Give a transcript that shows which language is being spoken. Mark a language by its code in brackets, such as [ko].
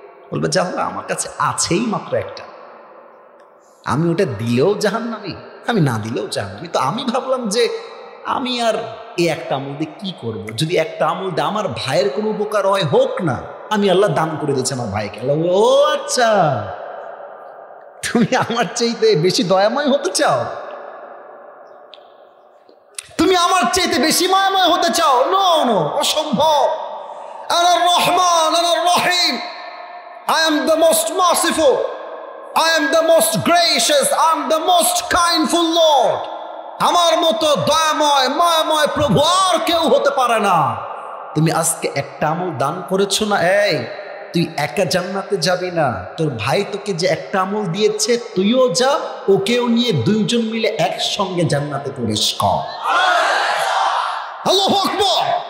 [bn] বলবে যে আল্লাহ আমার কাছে আছেই মাত্র একটা, আমি ওটা দিলেও জাহান্নামী, আমি না দিলেও জাহান্নামী, তো আমি ভাবলাম যে আমি আর এই একটা আমল দিয়ে কি করব, যদি একটা আমল দিয়ে আমার ভাইয়ের কোনো উপকার হয় হোক না, আমি আল্লাহ দান করে দিচ্ছি আমার ভাইকে। আল্লাহ ও আচ্ছা, তুমি আমার চাইতে বেশি দয়াময় হতে চাও, তুমি আমার চাইতে বেশি মায়াময় হতে চাও? [en] no no, [bn] অসম্ভব। [ar] আনার রহমান, আনার রহিম, [en] I am the most merciful, I am the most gracious, I am the most kindful Lord. [bn] আমার মতো দয়াময় মায়াময় প্রভু আর কেউ হতে পারে না। তুমি আজকে একটা আমল দান করেছো না, এই তুই একা জান্নাতে যাবি না, তোর ভাই তোকে যে একটা আমল দিয়েছে তুইও যা, ওকেও নিয়ে দুইজন মিলে একসঙ্গে জান্নাতে প্রবেশ কর। আল্লাহু আকবার।